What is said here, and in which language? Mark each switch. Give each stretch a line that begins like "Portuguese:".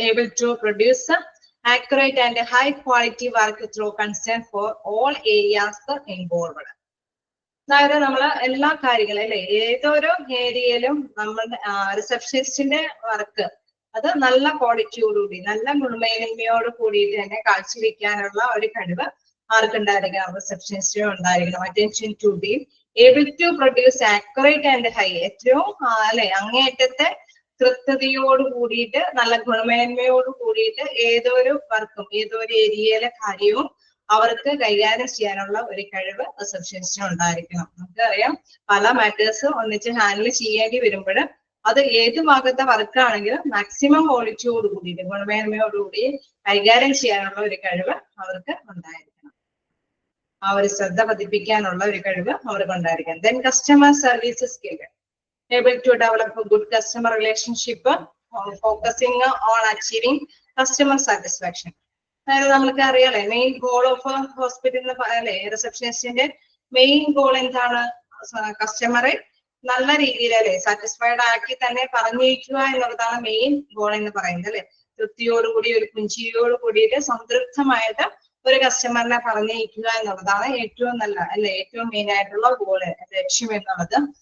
English: Able to produce accurate and high quality work through concern for all areas involved.
Malayalam: അതായത് നമ്മള് എല്ലാ കാര്യങ്ങളും അല്ലെ ഏതൊരു ഏരിയയിലും നമ്മുടെ റിസപ്ഷനിസ്റ്റിന്റെ വർക്ക് അത് നല്ല ക്വാളിറ്റിയോടുകൂടി നല്ല ഗുണമേന്മയോട് കൂടിയിട്ട് തന്നെ കാഴ്ചവെക്കാനുള്ള ഒരു കഴിവ് ആർക്കുണ്ടായിരിക്കണം? റിസപ്ഷനിസ്റ്റിനും ഉണ്ടായിരിക്കണം.
English: attention to deal able to produce accurate and high,
Malayalam: ഏറ്റവും അല്ലെ അങ്ങേയറ്റത്തെ കൃത്യതയോട് കൂടിയിട്ട് നല്ല ഗുണമേന്മയോട് കൂടിയിട്ട് ഏതൊരു വർക്കും ഏതൊരു ഏരിയയിലെ കാര്യവും അവർക്ക് കൈകാര്യം ചെയ്യാനുള്ള ഒരു കഴിവ് റിസപ്ഷനിസ്റ്റിന് ഉണ്ടായിരിക്കണം. നമുക്കറിയാം പല മാറ്റേഴ്സ് ഒന്നിച്ച് ഹാൻഡിൽ ചെയ്യേണ്ടി വരുമ്പോൾ അത് ഏത് ഭാഗത്തെ വർക്കാണെങ്കിലും മാക്സിമം ക്വാളിറ്റിയോട് കൂടിയിട്ട് ഗുണമേന്മയോടുകൂടി കൈകാര്യം ചെയ്യാനുള്ള ഒരു കഴിവ് അവർക്ക് ഉണ്ടായിരിക്കണം. ആ ഒരു ശ്രദ്ധ പതിപ്പിക്കാനുള്ള ഒരു കഴിവ് അവർക്ക് ഉണ്ടായിരിക്കണം.
English: Then customer service skill able to develop a good customer relationship, focusing on achieving customer satisfaction.
Malayalam: അതായത് നമുക്ക് അറിയാലേ മെയിൻ ഗോൾ ഓഫ് ഹോസ്പിറ്റലിന് അല്ലെ റിസപ്ഷനിസ്റ്റിന്റെ മെയിൻ ഗോൾ എന്താണ്? കസ്റ്റമറെ നല്ല രീതിയിൽ അല്ലെ സാറ്റിസ്ഫൈഡ് ആക്കി തന്നെ പറഞ്ഞിരിക്കുക എന്നുള്ളതാണ് മെയിൻ ഗോൾ എന്ന് പറയുന്നത് അല്ലെ. തൃപ്തിയോടുകൂടി ഒരു പുഞ്ചിരിയോട് കൂടിയിട്ട് സംതൃപ്തമായിട്ട് ഒരു കസ്റ്റമറിനെ പറഞ്ഞിരിക്കുക എന്നുള്ളതാണ് ഏറ്റവും നല്ല അല്ലെ ഏറ്റവും മെയിൻ ആയിട്ടുള്ള ഗോള് ലക്ഷ്യം എന്നുള്ളത്.